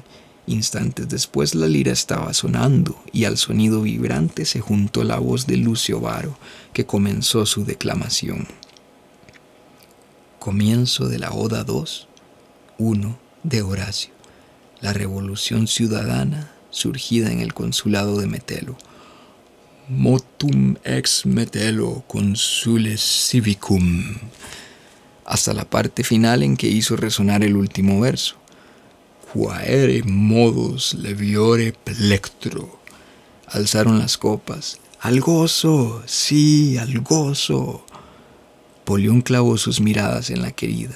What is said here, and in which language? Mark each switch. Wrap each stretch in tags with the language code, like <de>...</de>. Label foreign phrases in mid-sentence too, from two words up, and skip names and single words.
<es>Instantes después la lira estaba sonando, y al sonido vibrante se juntó la voz de Lucio Varo, que comenzó su declamación. Comienzo de la Oda 2:1 de Horacio. La revolución ciudadana surgida en el consulado de Metelo.</es> <la>Motum ex Metelo consules civicum.</la> <es>Hasta la parte final en que hizo resonar el último verso.</es> <la>Quaere modos leviore plectro.</la> <es>Alzaron las copas. ¡Al gozo! ¡Sí, al gozo! Polión clavó sus miradas en la querida.</es>